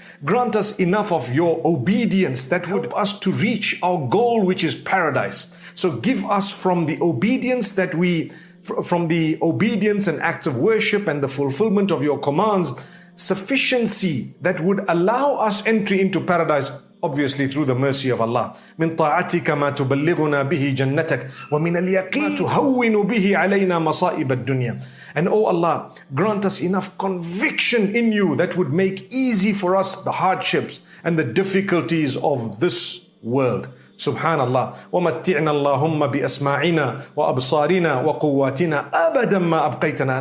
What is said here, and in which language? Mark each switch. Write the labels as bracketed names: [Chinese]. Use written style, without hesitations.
[English] Grant us enough of your obedience that would help us to reach our goal, which is paradise. So give us from the obedience and acts of worship and the fulfillment of your commands, sufficiency that would allow us entry into paradise, obviously through the mercy of Allah. [Arabic] من طاعتك ما تبلغنا به جنتك ومن اليقين ما تهون به علينا مصائب الدنيا. [English] And oh Allah, grant us enough conviction in you that would make easy for us the hardships and the difficulties of this world. [Arabic] Subhanallah. وَمَتِّعْنَا اللَّهُمَّ بِأَسْمَاعِنَا وَأَبْصَارِنَا وَقُوَّاتِنَا أَبَدًا مَا أَبْقَيْتَنَا.